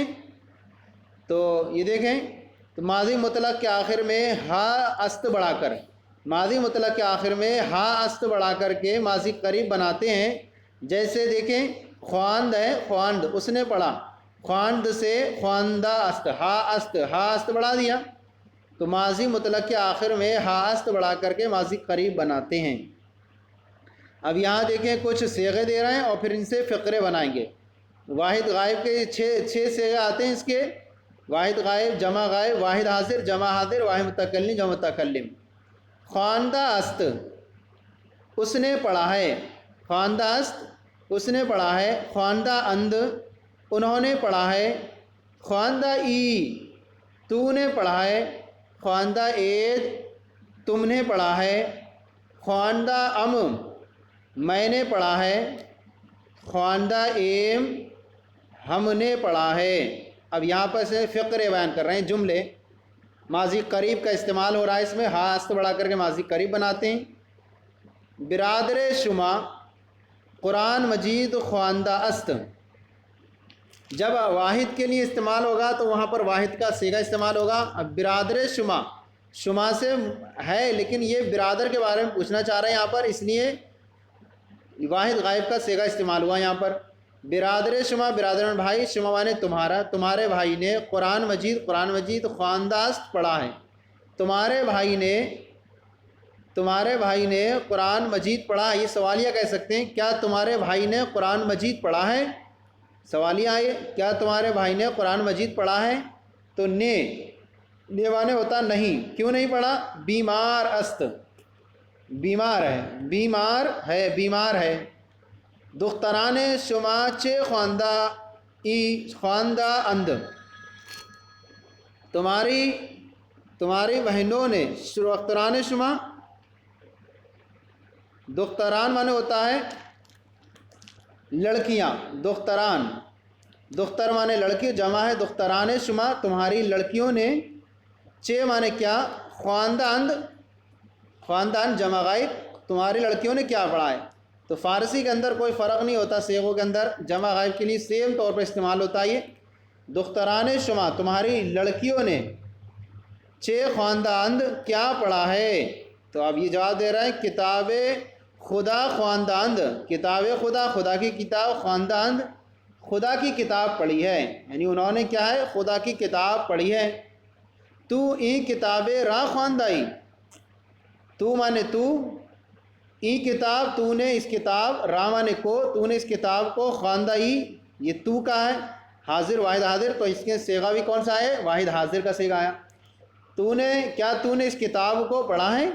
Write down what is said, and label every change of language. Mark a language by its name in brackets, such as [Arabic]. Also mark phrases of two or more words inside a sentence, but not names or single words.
[Urdu] تو یہ دیکھیں، تو ماضی مطلق کے آخر میں ہا است بڑھا کر، ماضی مطلق کے آخر میں ہا است بڑھا کر کے ماضی قریب بناتے ہیں. جیسے دیکھیں، خواند ہے، خواند، اس نے پڑھا، خواند سے [Persian] خواندہ است، [Urdu] ہا است بڑھا دیا. تو ماضی مطلق کے آخر میں ہا است بڑھا کر کے ماضی قریب بناتے ہیں. اب یہاں دیکھیں کچھ صیغے دے رہے ہیں اور پھر ان سے فقرے بنائیں گے. واحد غائب کے چھ صیغے آتے ہیں اس کے. واحد غائب، جمع غائب، واحد حاضر، جمع حاضر، واحد متکلم، جمع متکلم. [Persian] خواندہ است، [Urdu] اس نے پڑھا ہے. [Persian] خواندہ است، [Urdu] اس نے پڑھا ہے. [Persian] خواندہ اند، [Urdu] انہوں نے پڑھا ہے. [Persian] خواندہ ای، [Urdu] تو نے پڑھا ہے. [Persian] خواندہ اید، [Urdu] تم نے پڑھا ہے. [Persian] خواندہ ام، [Urdu] میں نے پڑھا ہے. [Persian] خواندہ ایم، [Urdu] ہم نے پڑھا ہے. اب یہاں پر سے فقرے بیان کر رہے ہیں، جملے. ماضی قریب کا استعمال ہو رہا ہے اس میں، ہا است بڑھا کر کے ماضی قریب بناتے ہیں. [Persian] برادر شما قرآن مجید خواندہ است. [Urdu] جب واحد کے لیے استعمال ہوگا تو وہاں پر واحد کا صیغہ استعمال ہوگا. اب [Persian] برادر شما، [Urdu] شما سے ہے لیکن یہ برادر کے بارے میں پوچھنا چاہ رہے ہیں یہاں پر، اس لیے واحد غائب کا صیغہ استعمال ہوا یہاں پر. [Persian] برادر شما، [Urdu] برادران بھائی، شما مانے تمہارا، تمہارے بھائی نے قرآن مجید [Persian] خواندہ است [Urdu] پڑھا ہے. تمہارے بھائی نے قرآن مجید پڑھا. یہ سوالیہ کہہ سکتے ہیں، کیا تمہارے بھائی نے قرآن مجید پڑھا ہے؟ سوالیہ آئے، کیا تمہارے بھائی نے قرآن مجید پڑھا ہے؟ تو نے مانے ہوتا نہیں. کیوں نہیں پڑھا؟ [Persian] بیمار است، [Urdu] بیمار ہے، بیمار ہے. [Persian] دختران شما چے خواندہ ای خواندہ اند، [Urdu] تمہاری بہنوں نے. [Persian] دختران شما، [Urdu] دختران مانے ہوتا ہے لڑکیاں. دختر مانے لڑکی، جمع ہے [Persian] دختران شما، [Urdu] تمہاری لڑکیوں نے. چے مانے کیا؟ [Persian] خواندہ اند [Urdu] جمع غائب، تمہاری لڑکیوں نے کیا پڑھا ہے. تو فارسی کے اندر کوئی فرق نہیں ہوتا، صیغوں کے اندر جمع غائب کے لیے سیم طور پر استعمال ہوتا ہے. [Persian] یہ دختران شما، [Urdu] تمہاری لڑکیوں نے. [Persian] چے خواندہ اند، [Urdu] کیا پڑھا ہے. تو اب یہ جواب دے رہا ہے [Persian] کتاب خدا خواندہ اند. کتاب خدا [Urdu] کی کتاب، [Persian] خواندہ اند [Urdu] خدا کی کتاب پڑھی ہے. یعنی انہوں نے کیا ہے؟ خدا کی کتاب پڑھی ہے. [Persian] تو ای کتاب را خواندائی، [Urdu] تو مانے تو، [Persian] ای کتاب [Urdu] تو نے اس کتاب، را مانے کو، تو نے اس کتاب کو، خواندائی یہ تو کا ہے، حاضر واحد حاضر، تو اس کے صیغہ بھی کون سا ہے؟ واحد حاضر کا صیغہ آیا. کیا تو نے اس کتاب کو پڑھا ہے؟